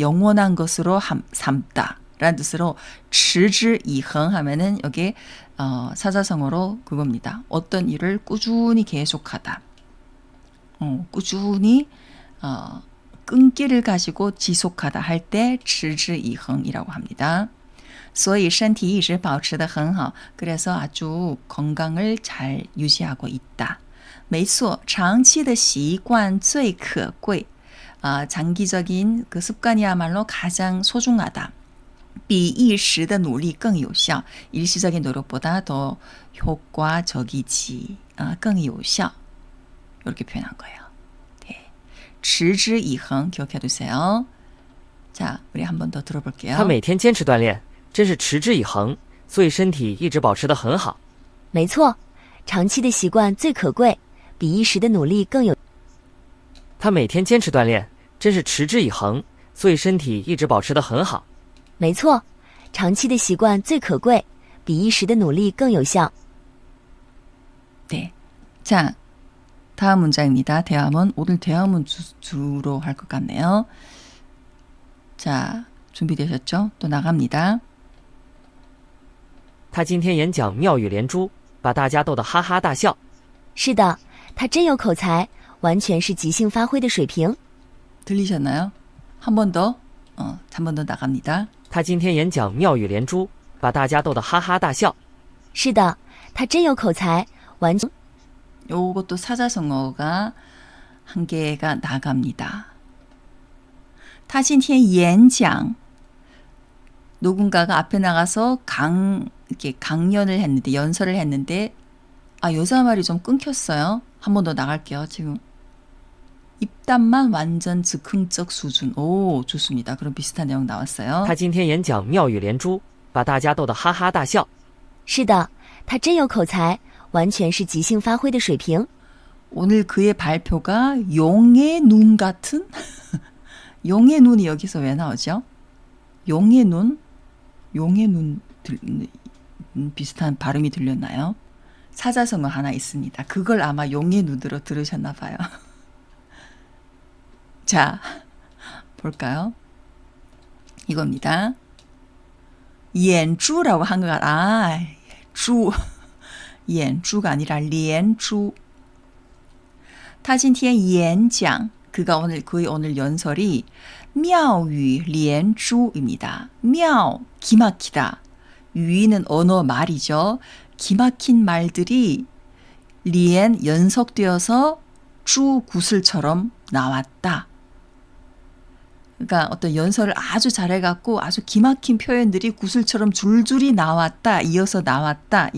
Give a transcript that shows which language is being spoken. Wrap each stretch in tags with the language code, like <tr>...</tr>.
<ko>영원한 것으로 삼다. 라는 뜻으로 持之以恒 하면은 여기 사자성어로 그겁니다. 어떤 일을 꾸준히 계속하다. 꾸준히 끈기를 가지고 지속하다 할 때 持之以恒이라고 합니다.</ko> <zh>所以身体一直保持得很好.</zh> <ko>그래서 아주 건강을 잘 유지하고 있다.</ko> <zh>没错, 长期的习惯最可贵.</zh> <ko>장기적인 그 습관이야말로 가장 소중하다.</ko> <zh>比一时的努力更有效.</zh> <ko>일시적인 노력보다 더 효과적이지.</ko> <zh>更有效.</zh> <ko>이렇게 표현한 거예요. 네. 持之以恒 기억해 두세요. 자, 우리 한 번 더 들어볼게요.</ko> <zh>他每天坚持锻炼，真是持之以恒，所以身体一直保持得很好。没错，长期的习惯最可贵，比一时的努力更有。他每天坚持锻炼，真是持之以恒，所以身体一直保持得很好。没错，长期的习惯最可贵，比一时的努力更有效。</zh> <ko>네. 자, 다음 문장입니다. 대화문. 오늘 대화문 주로 할 것 같네요. 자, 준비되셨죠? 또 나갑니다.</ko> <zh>他今天演讲妙语连珠，把大家逗得哈哈大笑。是的，他真有口才，完全是即兴发挥的水平。</zh> <ko>들리셨나요? 한 번 더. 한 번 더 나갑니다.</ko> <zh>他今天演讲妙语连珠，把大家逗得哈哈大笑。是的，他真有口才，完全。</zh> <ko>요것도 사자성어가 한 개가 나갑니다.</ko> <zh>他今天演讲</zh> <ko>누군가가 앞에 나가서 이렇게 강연을 했는데 연설을 했는데 여자 말이 좀 끊겼어요. 한 번 더 나갈게요. 지금 입담만 완전 즉흥적 수준. 오, 좋습니다. 그럼 비슷한 내용 나왔어요.</ko> <zh>他今天演讲妙语连珠，把大家逗得哈哈大笑。是的，他真有口才，完全是即兴发挥的水平。</zh> <ko>오늘 그의 발표가 용의 눈 같은? 용의 눈이 여기서 왜 나오죠? 용의 눈? 용의 눈 비슷한 발음이 들렸나요? 사자성어 하나 있습니다. 그걸 아마 용의 눈으로 들으셨나 봐요. 자, 볼까요? 이겁니다. 演珠라고 한 것 같아. 珠.演珠가 아니라 连珠.</ko> <zh>他今天演讲</zh> <ko>그의 오늘 연설이 妙语连珠입니다. 妙 기막히다. 유의는 언어 말이죠. 기막힌 말들이 连 연속되어서 주 구슬처럼 나왔다. 그러니까 어떤 연설을 아주 잘해갖고 아주 기막힌 표현들이 구슬처럼 줄줄이 나왔다, 이어서 나왔다.</ko>